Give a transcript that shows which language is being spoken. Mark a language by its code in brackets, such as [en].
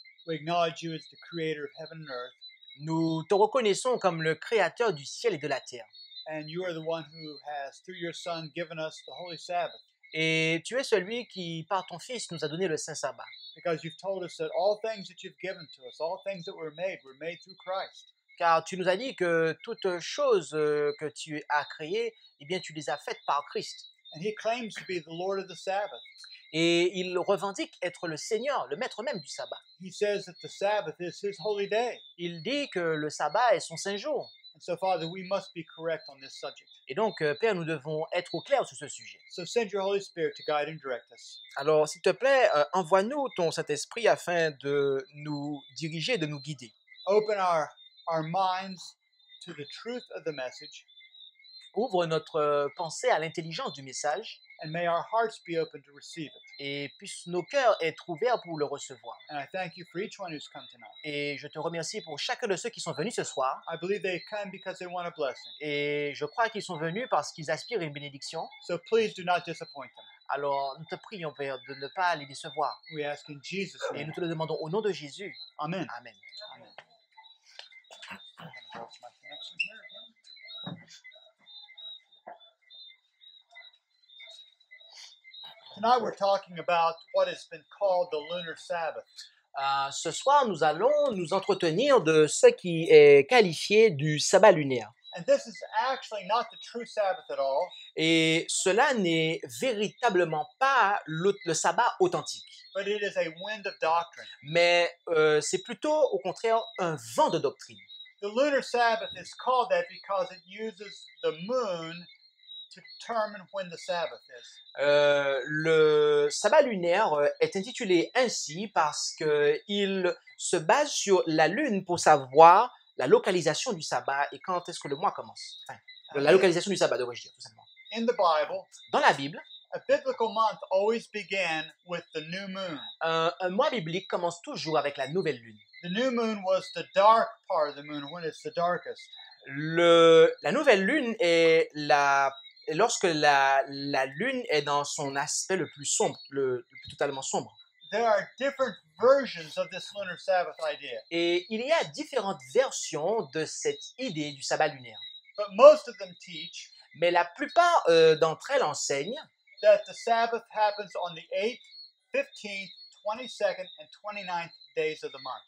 [en] we acknowledge you as the creator of heaven and earth, [fr] nous te reconnaissons comme le créateur du ciel et de la terre. [en] and you are the one who has, through your Son, given us the Holy Sabbath, [fr] Et tu es celui qui, par ton Fils, nous a donné le Saint Sabbat. [en] because you've told us that all things that you've given to us, all things that were made through Christ. [fr] Car tu nous as dit que toutes choses que tu as créées, eh bien, tu les as faites par Christ. [en] And he claims to be the Lord of the Sabbath. [fr] Et il revendique être le Seigneur, le maître même du sabbat. [en] He says that the Sabbath is his holy day. [fr] Il dit que le sabbat est son saint jour. [en] And so, Father, we must be correct on this subject. [fr] Et donc, Père, nous devons être au clair sur ce sujet. [en] So send your Holy Spirit to guide and direct us. [fr] Alors, s'il te plaît, envoie-nous ton Saint-Esprit afin de nous diriger, de nous guider. [en] Open our minds to the truth of the message, [fr] Ouvre notre pensée à l'intelligence du message [en] and may our hearts be open to receive it. [fr] et puissent nos cœurs être ouverts pour le recevoir. [en] And I thank you for each one who's come tonight. [fr] Et je te remercie pour chacun de ceux qui sont venus ce soir. [en] I believe they come because they want a blessing. [fr] Et je crois qu'ils sont venus parce qu'ils aspirent à une bénédiction. [en] So please do not disappoint them. [fr] Alors, nous te prions, Père, de ne pas les décevoir. [en] We ask in Jesus' [fr] Et [en] name. [fr] nous te le demandons au nom de Jésus. [en] Amen. [fr] Amen. [en] Amen. I'm gonna watch my connection here again. Tonight we're talking about what has been called the lunar Sabbath. [fr] Ce soir, nous allons nous entretenir de ce qui est qualifié du sabbat lunaire. [en] And this is actually not the true Sabbath at all. [fr] Et cela n'est véritablement pas le sabbat authentique. [en] But it is a wind of doctrine. [fr] Mais c'est plutôt, au contraire, un vent de doctrine. [en] The lunar Sabbath is called that because it uses the moon to determine when the Sabbath is. [fr] Le sabbat lunaire est intitulé ainsi parce qu'il se base sur la lune pour savoir la localisation du sabbat et quand est-ce que le mois commence. Enfin, la localisation du sabbat, devrais-je dire, tout simplement. [en] In the Bible, [fr] Dans la Bible, [en] a biblical month always began with the new moon. [fr] un mois biblique commence toujours avec la nouvelle lune. [en] The new moon was the dark part of the moon when it's the darkest. [fr] La nouvelle lune est lorsque la lune est dans son aspect le plus sombre, le plus totalement sombre. [en] There are different versions of this lunar Sabbath idea, [fr] Et il y a différentes versions de cette idée du sabbat lunaire. [en] but most of them teach [fr] Mais la plupart d'entre elles enseignent [en] that the Sabbath happens on the 8th, 15th, 22nd, and 29th days of the month.